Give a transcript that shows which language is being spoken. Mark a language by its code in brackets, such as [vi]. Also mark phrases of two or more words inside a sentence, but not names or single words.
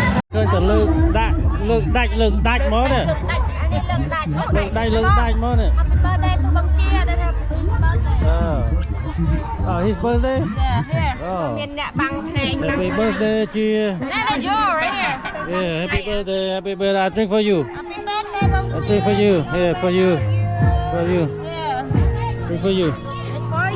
[km] ឃើញតែលើកដាច់មកនេះលើកដាច់មកនេះ [en] birthday to Bang Chia that have his birthday. His birthday Yeah, here. [km] មានអ្នកបាំងភ្នែក [en] Happy birthday [km] ជា [en] That's you right here. Yeah, happy birthday. I drink for you. Happy birthday, Bang I drink for you. Yeah, for you. Yeah. Drink for you. For you.